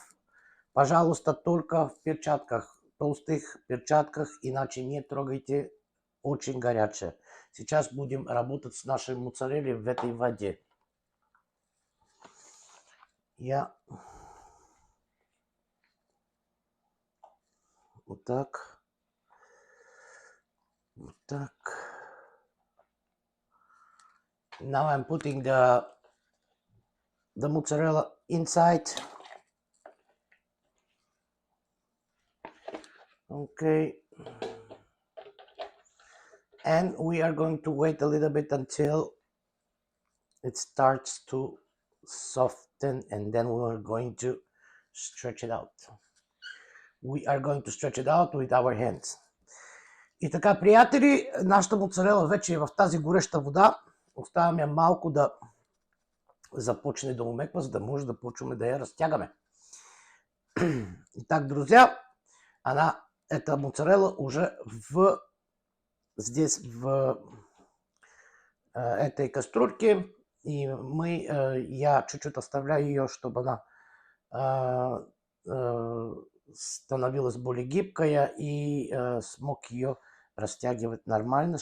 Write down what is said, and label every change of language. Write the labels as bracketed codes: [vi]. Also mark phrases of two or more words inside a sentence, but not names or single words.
[ru] Пожалуйста, только в перчатках, толстых перчатках, иначе не трогайте, очень горячая. Сейчас будем работать с нашей моцареллой в этой воде. Вот так. Вот так. [en] Now I'm putting the mozzarella inside. Okay. And we are going to wait a little bit until it starts to soften, and then we are going to stretch it out. We are going to stretch it out with our hands. [bg] И така, приятели, нашата моцарела вече е в тази гореща вода. Оставяме малко да започне да умеква, за да може да почваме да я разтягаме. [ru] Итак, друзья, эта моцарела уже здесь в этой кастрюльке, и я чуть-чуть оставляю ее, чтобы она становилась более гибкая и смог ее растягивать нормально.